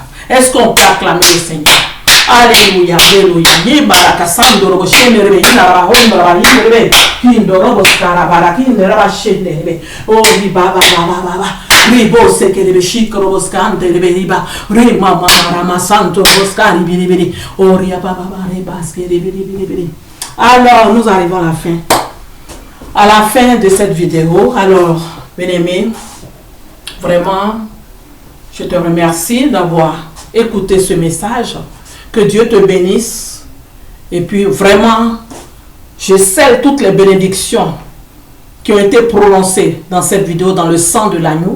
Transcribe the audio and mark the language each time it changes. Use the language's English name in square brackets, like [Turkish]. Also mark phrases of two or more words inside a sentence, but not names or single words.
[French] Est-ce qu'on peut acclamer le Seigneur? Alléluia, alléluia. Oh, ribo se che deve scicro boscante deve riba rima mama santo boscari biri oria baba basque biri. Alors nous arrivons à la fin de cette vidéo. Alors bien-aimé, vraiment je te remercie d'avoir écouté ce message. Que Dieu te bénisse. Et puis vraiment je scelle toutes les bénédictions qui ont été prononcées dans cette vidéo, dans le sang de l'agneau.